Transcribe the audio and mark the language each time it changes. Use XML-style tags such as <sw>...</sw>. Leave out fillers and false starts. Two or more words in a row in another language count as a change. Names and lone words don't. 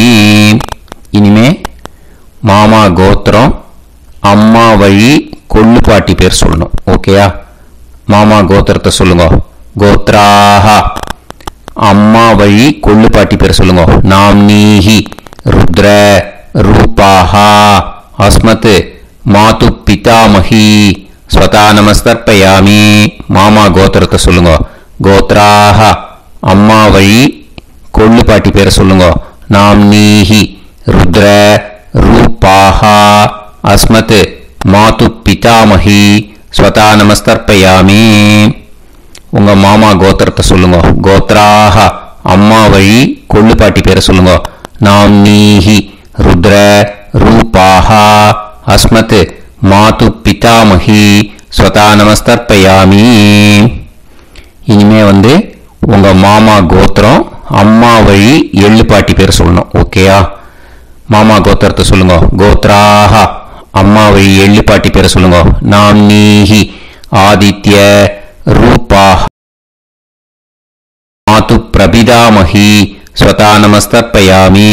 <ta>இனிமே மாமா கோத்திரம் அம்மா வழி கொள்ளு பாட்டி பேர் சொல்லணும். ஓகேயா? மாமா கோத்திரத்தை சொல்லுங்க. கோத்ராஹ அம்மா வழி கொள்ளு பாட்டி பேர் சொல்லுங்க.</ta> <sa>नाम् नीहि रुद्र रूपाः अस्मत् मातु पितामही स्वधा नमस्तर्पयामि.</sa> <ta>மாமா கோத்திரத்தை சொல்லுங்க. கோத்ராஹ அம்மா வழி கொள்ளு பாட்டி பேர் சொல்லுங்க.</ta> <sa>नाम् नीहि रुद्र रूपाः अस्मत् मातु पितामही स्वधा नमस्तर्पयामि.</sa> <ta>உங்க மாமா கோத்திரத்தை சொல்லுங்க. கோத்ராஹ அம்மா வழி கொள்ளு பாட்டி பேரை சொல்லுங்க.</ta> <sa>नाम् नीहि रुद्र रूपाः अस्मत् मातु पितामही स्वधा नमस्तर्पयामि.</sa> <ta>இனிமே உங்க மாமா கோத்திரம் அம்மா வழி எள்ளு பாட்டி பேர் சொல்லணும். ஓகேயா? மாமா கோத்திரத்தை சொல்லுங்க. கோத்ராஹ அம்மா வழி எள்ளு பாட்டி பேரை சொல்லுங்க.</ta> <sa>नाम् नीहि आदित्य रूपाः मातु प्रपितामही स्वधा नमस्तर्पयामि.</sa>